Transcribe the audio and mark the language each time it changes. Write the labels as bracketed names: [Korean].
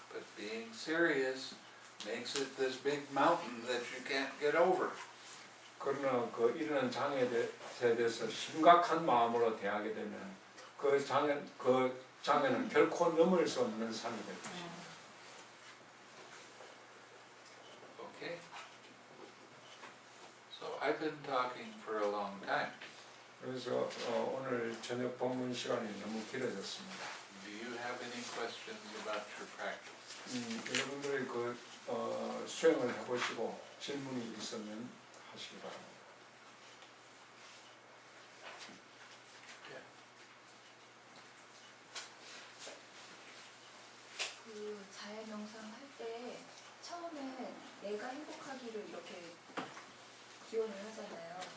[English] But being serious makes it this big mountain that you can't get over. [Korean] 그러나 그 일어난 장애에 대해서 심각한 마음으로 대하게 되면 그 장애는 결코 넘을 수 없는 산이 될 것입니다. [English] Okay? So I've been talking for a long time. [Korean] 그래서 오늘 저녁 본문 시간이 너무 길어졌습니다. [English] Do you have any questions about your practice? [Korean] 여러분들이 수행을 해보시고 질문이 있으면 하시기 바랍니다. 그 자해 명상 할 때 처음에 내가 행복하기를 이렇게 기원을 하잖아요.